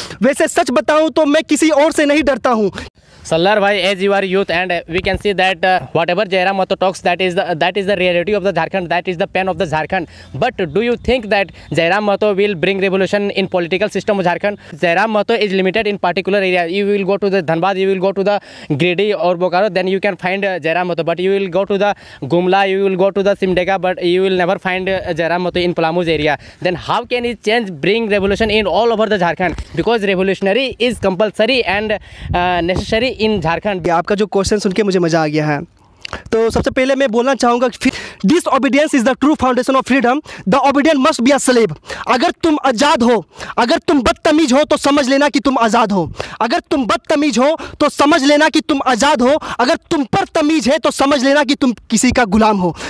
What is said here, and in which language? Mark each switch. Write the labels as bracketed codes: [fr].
[hi] वैसे सच बताऊं तो मैं किसी और से नहीं डरता हूं। [en] Sallar bhai, as you are youth, and we can see that whatever Jairam Mahto talks, that is the reality of the Jharkhand, that is the pen of the Jharkhand. But do you think that Jairam Mahto will bring revolution in political system of Jharkhand? Jairam Mahto is limited in particular area. You will go to the Dhanbad, you will go to the Giridih or Bokaro, then you can find Jairam Mahto. But you will go to the Gumla, you will go to the Simdega, but you will never find Jairam Mahto in Palamu's area. Then how can he bring revolution in all over the Jharkhand? Because revolutionary is compulsory and necessary in Jharkhand. [hi] आपका जो question सुन के मुझे मज़ा आ गया है, तो सबसे पहले मैं बोलना चाहूँगा कि [en] Disobedience is the true foundation of freedom, the obedient must be a slave. [hi] अगर तुम आज़ाद हो, अगर तुम बदतमीज हो तो समझ लेना कि तुम आज़ाद हो। अगर तुम बदतमीज हो तो समझ लेना कि तुम आज़ाद हो। अगर तुम पर तमीज है तो समझ लेना कि तुम किसी का गुलाम हो।